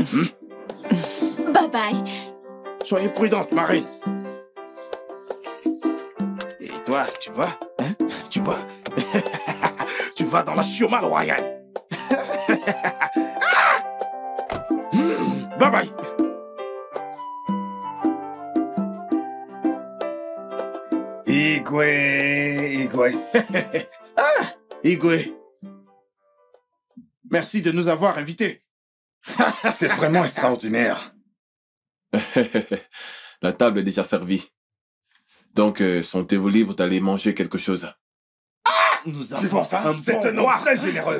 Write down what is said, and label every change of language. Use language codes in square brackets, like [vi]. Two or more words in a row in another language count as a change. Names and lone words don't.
[en] Bye bye. [fr] Soyez prudente, marine. Et toi, tu vois, hein? Tu vois, tu vas dans la chiomale royale. [en] Bye bye. [fr] Igwe. Ah, Igwe. Merci de nous avoir invités. C'est vraiment extraordinaire. La table est déjà servie. Donc, sentez-vous libre d'aller manger quelque chose? Ah, nous avons C'est un homme très généreux.